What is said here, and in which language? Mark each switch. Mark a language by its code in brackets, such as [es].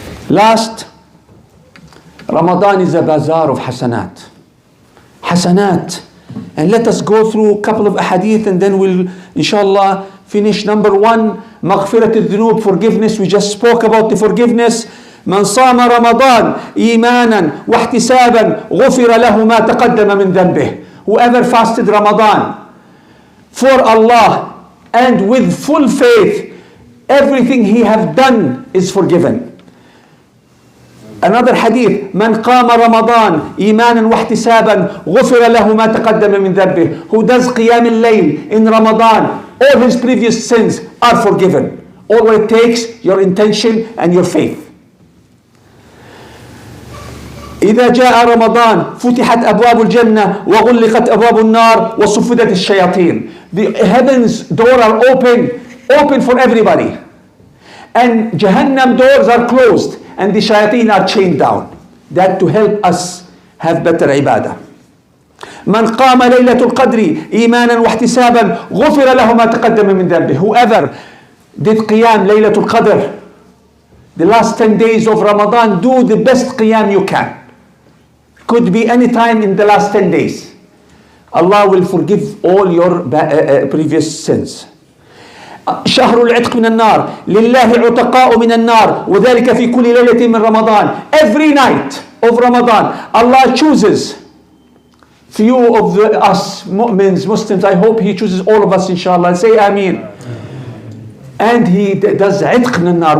[en] Last, Ramadan is a bazaar of hasanat. Hasanat. And let us go through a couple of ahadith and then we'll, inshallah, finish. Number one, maghfirat al-dhunub, forgiveness. We just spoke about the forgiveness. [ar] من صام رمضان إيمانا واحتسابا غفر له ما تقدم من ذنبه. [en] Whoever fasted Ramadan for Allah and with full faith, everything he have done is forgiven. Another hadith, [ar] من قام رمضان إيمانا واحتسابا غفر له ما تقدم من ذنبه. [en] Who does قيام الليل in Ramadan, all his previous sins are forgiven. All it takes, your intention and your faith. [ar] إذا جاء رمضان فتحت أبواب الجنة وغلقت أبواب النار وصفدت الشياطين. [en] The heavens door are open for everybody. And Jahannam doors are closed and the shayateen are chained down. That to help us have better ibadah. [ar] من قام ليلة القدر إيمانا واحتسابا غفر له ما تقدم من ذنبه. [en] Whoever did qiyam Laylatul Qadr, the last 10 days of Ramadan, do the best qiyam you can. Could be any time in the last 10 days. Allah will forgive all your previous sins. [ar] شهر العتق من النار لله عتقاء من النار وذلك في كل ليلة من رمضان. [en] Every night of Ramadan, Allah chooses few of us mu'mins, Muslims. I hope He chooses all of us, inshallah. Say Ameen. And He does [ar] عتق من النار.